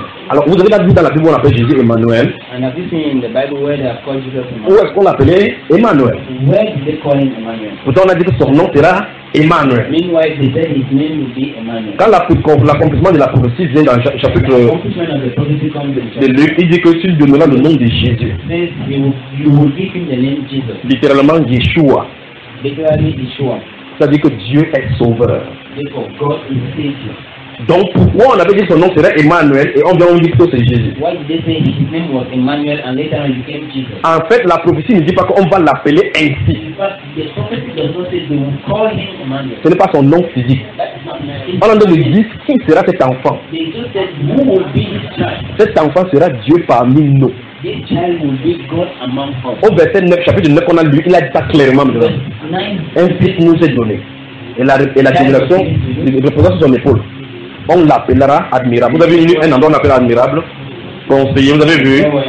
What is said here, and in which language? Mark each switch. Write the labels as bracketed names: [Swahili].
[French] Alors vous avez déjà vu dans la Bible, on appelle Jésus Emmanuel. [English] And have you seen in the Bible where they have called Jesus Emmanuel? [French] Où est-ce qu'on l'appelait Emmanuel? [English] Where did they call him Emmanuel? [French] Pourtant on a dit que son nom sera Emmanuel. [English] Meanwhile, they said his name will be Emmanuel. [French] Quand l'accomplissement de la prophétie vient dans le chapitre de Luc, il dit que tu lui donneras le nom de Jésus. [English] You will give him the name Jesus. [French] Littéralement Yeshua. [English] Literally Yeshua. [French] C'est-à-dire que Dieu est sauveur. [English] Therefore, God is Savior. [French] Donc pourquoi on avait dit son nom serait Emmanuel et on vient on dit que c'est Jésus? [English] Why did they say his name was Emmanuel and later on he became Jesus? [French] En fait, la prophétie ne dit pas qu'on va l'appeler ainsi. [English] In fact, the prophecy does not say they will call him Emmanuel. [French] Ce n'est pas son nom physique. [English] That is not [French] Emmanuel. On lui dit qui sera cet enfant? [English] They just said who will be his child. [French] Cet enfant sera Dieu parmi nous. [English] This child will be God among us. [French] Au verset 9, chapitre 9, on a lu, il a dit ça clairement. Un fils nous est donné et la génération reposera sur son épaule. On l'appellera admirable. Vous avez vu un endroit on l'appelle admirable. Conseiller, vous avez vu.